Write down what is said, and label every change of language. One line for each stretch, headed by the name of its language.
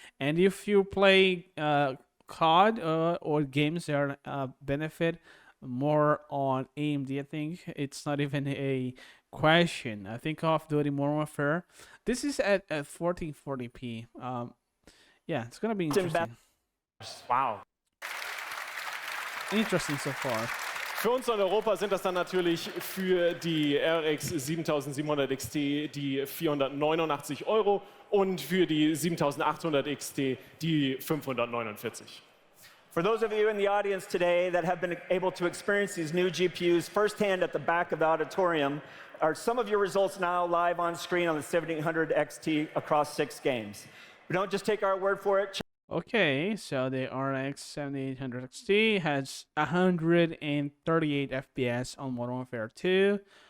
English: And if you play COD or games that benefit more on AMD, I think it's not even a question. I think Call of Duty Modern Warfare. This is at 1440p. Yeah, it's gonna be interesting. Wow. Interesting so far.
German: Für uns in Europa sind das dann natürlich für die RX 7700 XT die 489 € und für die 7800 XT die 549.
English: For those of you in the audience today that have been able to experience these new GPUs firsthand at the back of the auditorium, are some of your results now live on screen on the 7800 XT across 6 games. But don't just take our word for it. Okay, so the RX 7800 XT has 138 FPS on Modern Warfare 2.